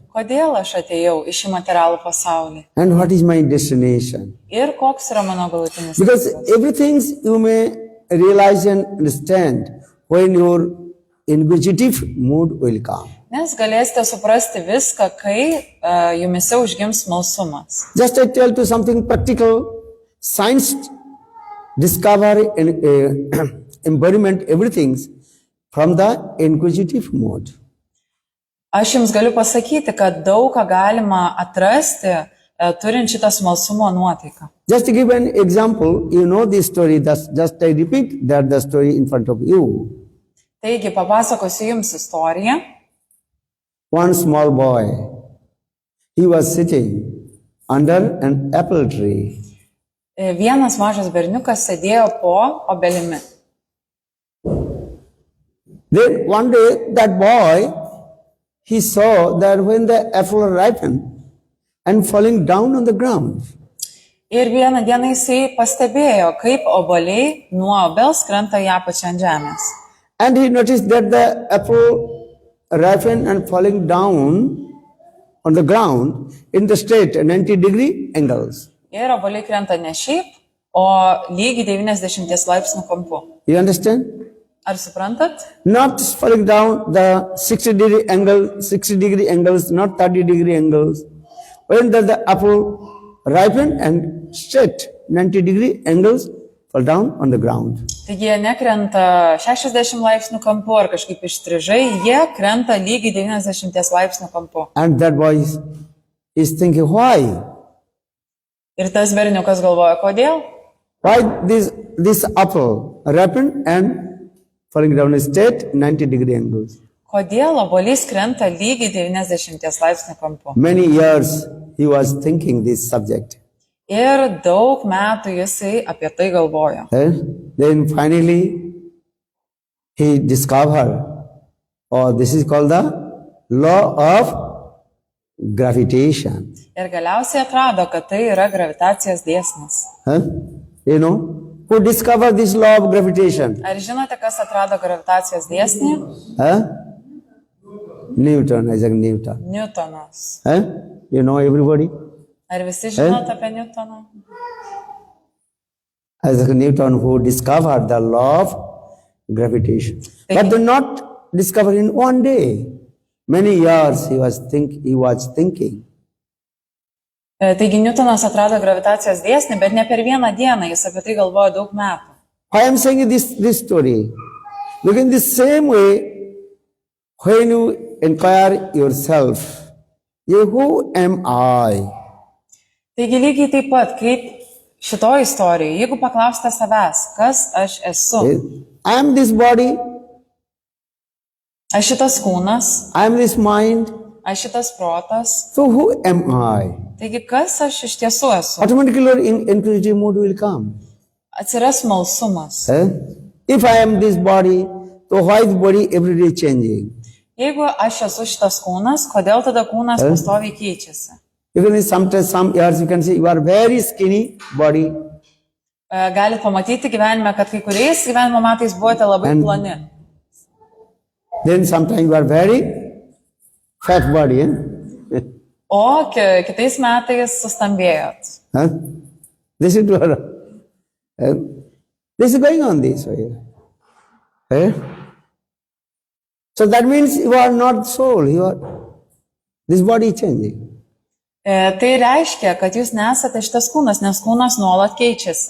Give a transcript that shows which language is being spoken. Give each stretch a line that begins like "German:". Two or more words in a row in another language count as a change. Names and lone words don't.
Lithuanian: kodėl aš atėjau į šį materialų pasaulį
English: And what is my destination?
Lithuanian: ir koks yra mano galutinis
English: Because
Lithuanian: tikslas.
English: everything you may realize and understand when your inquisitive mood will come.
Lithuanian: Nes galėsite suprasti viską, kai jumise užgims smalsumas.
English: Just I tell you something practical. Science discover and embodiment everything from the inquisitive mode.
Lithuanian: Aš jums galiu pasakyti, kad daug ką galima atrasti, turint šitą smalsumo nuotaiką.
English: Just to give an example, you know this story, just I repeat that the story in front of you.
Lithuanian: Taigi, papasakosiu jums istoriją.
English: One small boy, he was sitting under an apple tree.
Lithuanian: Vienas mažas berniukas sėdėjo po obelimi.
English: Then one day that boy, he saw that when the apple ripened and falling down on the ground,
Lithuanian: Ir vieną dieną jisai pastebėjo, kaip obuoliai nuo obels krenta į apačią ant žemės.
English: and he noticed that the apple ripened and falling down on the ground in the straight 90-degree angles.
Lithuanian: Ir obuoliai krenta ne šiaip, o lygiai 90 laipsnių kampu.
English: You understand?
Lithuanian: Ar suprantat?
English: Not falling down the 60-degree angles, not 30-degree angles. When the apple ripened and straight 90-degree angles fall down on the ground.
Lithuanian: Taigi jie nekrenta 60 laipsnių kampu ar kažkaip ištrižai, jie krenta lygiai 90 laipsnių kampu.
English: And that boy is thinking, why?
Lithuanian: Ir tas berniukas galvoja, kodėl?
English: Why this apple ripened and falling down a straight 90-degree angles.
Lithuanian: Kodėl obuolys krenta lygiai 90 laipsnių kampu?
English: Many years he was thinking this subject.
Lithuanian: Ir daug metų jisai apie tai galvojo.
English: Then finally he discovered, this is called the law of gravitation.
Lithuanian: Ir galiausiai atrado, kad tai yra gravitacijos dėsnis.
English: You know, who discovered this law of gravitation?
Lithuanian: Ar žinote, kas atrado gravitacijos dėsnį? Newton, Isaac Newton. Newtonas.
English: You know everybody?
Lithuanian: Ar visi žinote apie Newtoną?
English: Isaac Newton who discovered the law of gravitation. But did not discover in one day. Many years he was thinking.
Lithuanian: Taigi Newtonas atrado gravitacijos dėsnį, bet ne per vieną dieną, jis apie tai galvojo daug metų.
English: I am saying this story. Look, in the same way, when you inquire yourself, who am I?
Lithuanian: Taigi lygiai taip pat, kaip šitoje istorijoje, jeigu paklausite savęs, kas aš esu,
English: I am this body,
Lithuanian: aš šitas kūnas,
English: I am this mind,
Lithuanian: aš šitas protas,
English: so who am I?
Lithuanian: taigi kas aš iš tiesų esu?
English: Automatically inquisitive mood will come.
Lithuanian: Atsiras smalsumas.
English: If I am this body, so why is body every day changing?
Lithuanian: Jeigu aš esu šitas kūnas, kodėl tada kūnas pastoviai keičiasi?
English: Even sometimes, some years you can see you are very skinny body.
Lithuanian: Galite pamatyti gyvenime, kad kai kuriais gyvenimo metais buvote labai ploni.
English: Then sometimes you are very fat body.
Lithuanian: O kitais metais sustambėjot.
English: This is going on this way. So that means you are not soul. This body is changing.
Lithuanian: Tai reiškia, kad jūs nesate šitas kūnas, nes kūnas nuolat keičiasi.